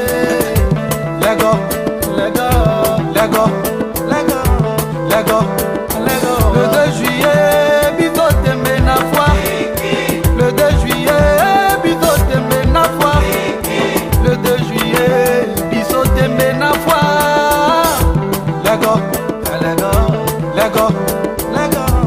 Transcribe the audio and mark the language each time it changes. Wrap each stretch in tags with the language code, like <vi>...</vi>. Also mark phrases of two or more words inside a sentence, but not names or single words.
<ln>Lego, Lego, Lego, Lego, Lego, Lego.</ln> <fr>Le 2 juillet,</fr> <ln>biso tembe na foire.</ln> <fr>Le 2 juillet,</fr> <ln>biso tembe na foire.</ln> <fr>Le 2 juillet,</fr> <ln>biso tembe na foire. Lego, Lego, Lego, Lego.</ln>